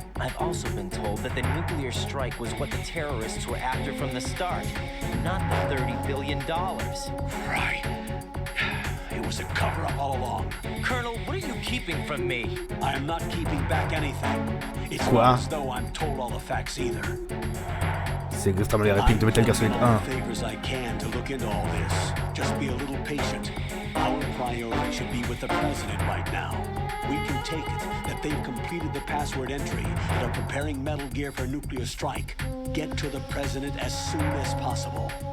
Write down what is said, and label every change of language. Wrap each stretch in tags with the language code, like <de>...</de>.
<en>I've also been told that the nuclear strike was what the terrorists were after from the start, not the $30 billion. Right. It was a cover-up all along. Colonel, what are you keeping from me? I am not keeping back anything. It's</en> <fr>Quoi?</fr> <en>not as though I'm told all the facts either.</en> <fr>C'est exactement les répliques de Metal Gear Solid 1.</fr> <en>Favors I can to look into all this. Just be a little patient. Our priority should be with the president right now. We can take it that they've completed the password entry and are preparing Metal Gear for nuclear strike. Get to the president as soon as possible.</en>